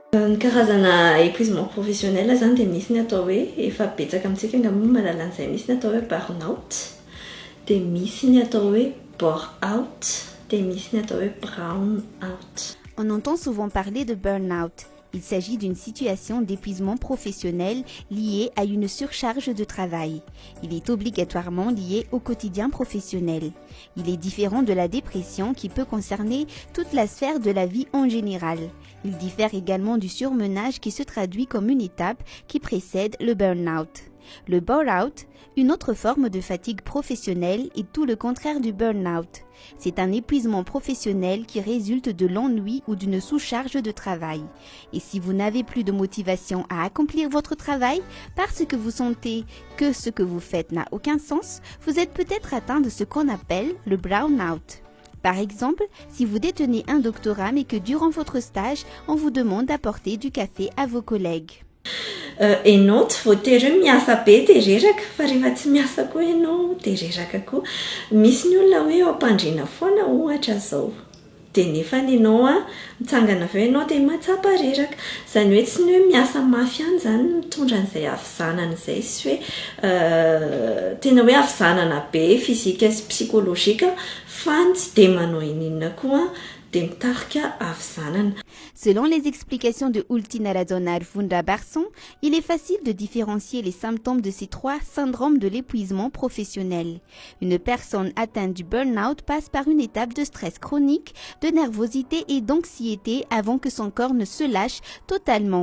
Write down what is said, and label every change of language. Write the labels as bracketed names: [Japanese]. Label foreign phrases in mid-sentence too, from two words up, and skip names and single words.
[Malagasy] Ny karazana [French] épuisement professionnel [Malagasy] zany dia misy ny atao hoe efa betsaka amintsika angamba mahalala an'izay, misy ny atao hoe burn-out, dia misy ny atao hoe bore-out, dia misy ny atao hoe brown-out. [French] On entend souvent parler de burn-out. Il s'agit d'une situation d'épuisement professionnel liée à une surcharge de travail. Il est obligatoirement lié au quotidien professionnel. Il est différent de la dépression qui peut concerner toute la sphère de la vie en général. Il diffère également du surmenage qui se traduit comme une étape qui précède le burn-out. Le bore-out, une autre forme de fatigue professionnelle, est tout le contraire du burn-out. C'est un épuisement professionnel qui résulte de l'ennui ou d'une sous-charge de travail. Et si vous n'avez plus de motivation à accomplir votre travail parce que vous sentez que ce que vous faites n'a aucun sens, vous êtes peut-être atteint de ce qu'on appelle le brown-out. Par exemple, si vous détenez un doctorat mais que durant votre stage, on vous demande d'apporter du café à vos collègues. [Malagasy] Ianao tsy voatery miasa be dia reraka fa rehefa tsy miasa koa ianao dia reraka koa. Misy ny olona hoe ampandriana foana ohatra zao, dia nefa ianao mitsangana avy eo ianao dia mahatsapa reraka. Izany hoe tsy ny hoe miasa mafy ihany zany mitondra an'izay havizanana izay, sy hoe tena hoe havizanana be fizika sy psikolojika, fa tsy dia manao inona koa dia mitarika havizanana. [French] Selon les explications de Ultina Radzonar Vundrabarson, il est facile de différencier les symptômes de ces trois syndromes de l'épuisement professionnel. Une personne atteinte du burn-out passe par une étape de stress chronique, de nervosité et d'anxiété avant que son corps ne se lâche totalement.